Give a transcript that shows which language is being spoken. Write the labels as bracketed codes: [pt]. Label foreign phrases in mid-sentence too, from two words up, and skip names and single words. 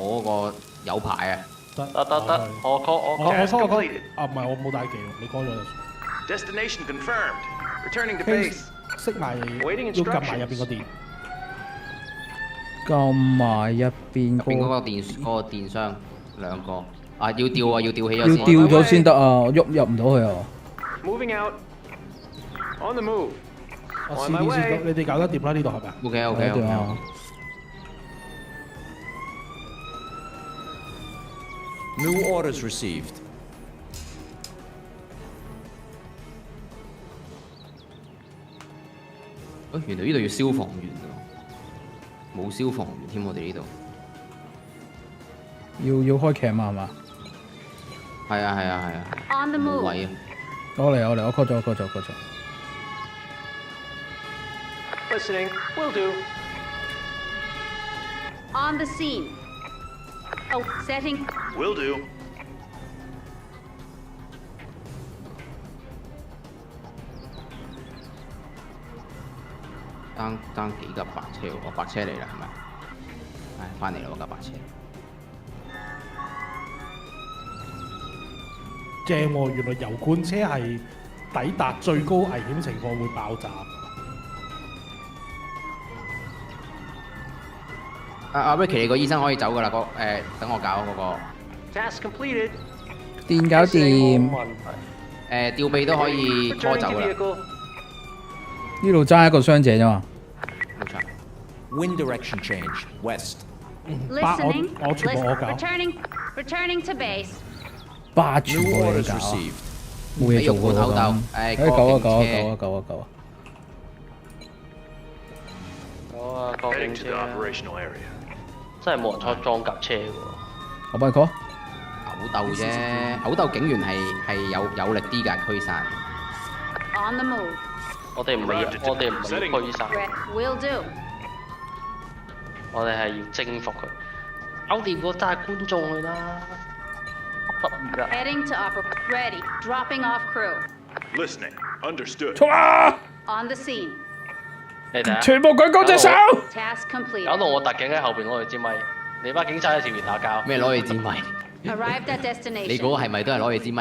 [yue] 我嗰個有牌啊！得，我 call 我 call。 [en] Task completed. [yue] 啊，唔係我冇帶技喎，你 call 咗就 [en] Destination confirmed. Returning to base. [yue] 熄埋，要撳埋入邊個電。撳埋入邊入邊嗰個電箱兩個啊，要吊啊，要吊起咗先。要吊咗先得啊，喐入唔到去啊。 [en] Moving out. On the move. [yue] 我 [en] On [yue] 試 [en] my [yue] 電先， [en] way. [yue] 你哋搞得掂啦？呢度係咪啊？ OK。 [en] New orders received. [yue] 原來呢度要消防員喎，冇消防員添，我哋呢度。要開 cam 啊，係嘛？係啊。 [en] On the [yue] 冇 [en] move. [yue] 位啊！我嚟，我 call 咗。 [en] Listening. Will do. On the scene. Oh, setting. Will do. [yue] 爭幾架白車喎，白車嚟啦係咪？唉，翻嚟啦嗰架白車。正喎，原來油罐車係抵達最高危險情況會爆炸。阿 Ricky， 你個醫生可以走㗎啦，等我搞嗰個。 Task completed. 電搞掂。吊臂都可以拖 [en] Returning [yue] 走 [en] to [yue] 㗎啦。 [en] vehicle. [yue] 呢度爭一個傷者啫嘛。冇錯。 [en] Wind direction change. West. Listening. [yue] 我全部我搞。 [en] Returning to base. [yue] 霸住 [en] New [yue] 我你 [en] orders [yue] 搞啊！ [en] received. [yue] 冇嘢做喎咁。誒，救啊！啊，個 [en] Heading [yue] 警 [en] to [yue] 車 [en] the [yue] 啊 [en] operational area. [yue] 真係冇人坐裝甲車嘅喎。我幫你 call。毆鬥啫，毆鬥警員係有力啲㗎驅散。 [en] On the move. [yue] 我哋唔係驅散， [en] Will do. [yue] 我哋係要征服佢。搞掂個揸觀眾去啦，得意㗎。 [en] Heading to ready. Dropping off crew. Listening. Understood. [yue] 衝啊！ [en] On the scene. [yue] 你睇下，全部舉高隻手。 [en] Task complete. [yue] 搞到我特警喺後邊攞住支咪，你班警察喺前面打交。咩攞住支咪？ [en] Arrived at [yue] 你 [en] destination. [yue] 嗰個係咪都係攞住支咪？